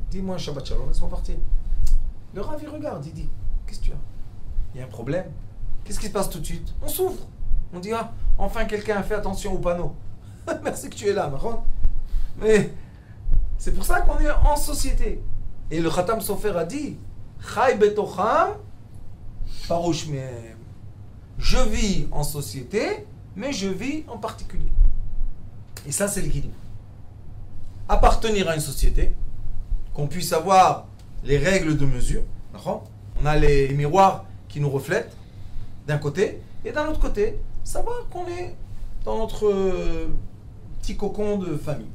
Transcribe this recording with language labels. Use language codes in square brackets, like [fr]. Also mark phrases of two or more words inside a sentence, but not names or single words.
[fr] Dis-moi un [he] שבת שלום, [fr] laisse-moi partir. Le Rav, il regarde, il dit, qu'est-ce que tu as? Il y a un problème. Qu'est-ce qui se passe tout de suite? On souffre. On dit, ah, enfin quelqu'un a fait attention au panneau. Merci que tu es là, Maron. Mais c'est pour ça qu'on est en société. Et le Khatam Sofer a dit, [he] חי בתוכם ופרוש מהם. [fr] Je vis en société, mais je vis en particulier. Et ça, c'est l'équilibre. Appartenir à une société, qu'on puisse avoir les règles de mesure. On a les miroirs qui nous reflètent d'un côté, et d'un autre côté, savoir qu'on est dans notre petit cocon de famille.